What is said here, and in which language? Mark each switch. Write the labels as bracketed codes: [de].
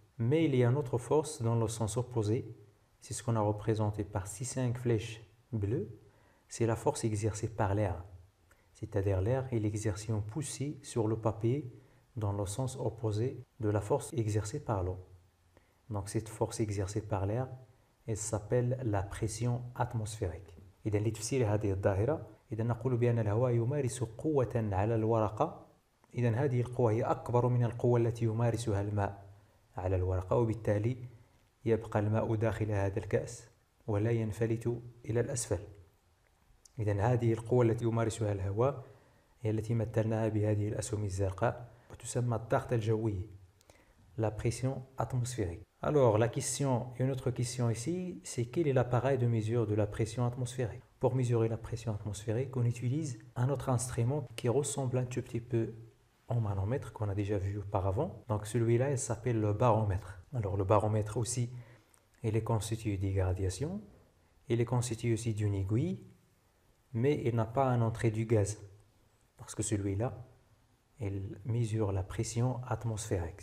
[fr] Mais il y a une autre force dans le sens opposé. C'est ce qu'on a représenté par ces 5 flèches bleues. C'est la force exercée par l'air. C'est-à-dire l'air et l'exertion poussée sur le papier dans le sens opposé de la force exercée par l'eau. Donc cette force exercée par l'air, elle s'appelle la pression atmosphérique. [ar] إذا لتفسير هذه الظاهرة، إذا نقول بأن الهواء يمارس قوة على الورقة. إذا هذه القوة هي أكبر من القوة التي يمارسها الماء على الورقة، وبالتالي يبقى الماء داخل هذا الكأس ولا ينفلت إلى الأسفل. إذن هذه القوة التي يمارسها الهواء هي التي مثلناها بهذه الأسهم الزرقاء وتسمى الضغط الجوي، [fr] la pression atmosphérique. Alors la question, une autre question ici, c'est quel est l'appareil de mesure de la pression atmosphérique? Pour mesurer la pression atmosphérique, on utilise un autre instrument qui ressemble un tout petit peu au manomètre qu'on a déjà vu auparavant. Donc celui-là, il s'appelle le baromètre. Alors le baromètre aussi, il est constitué d'irradiation, il est constitué aussi d'une aiguille, mais il n'a pas une entrée du gaz, parce que celui-là, il mesure la pression atmosphérique.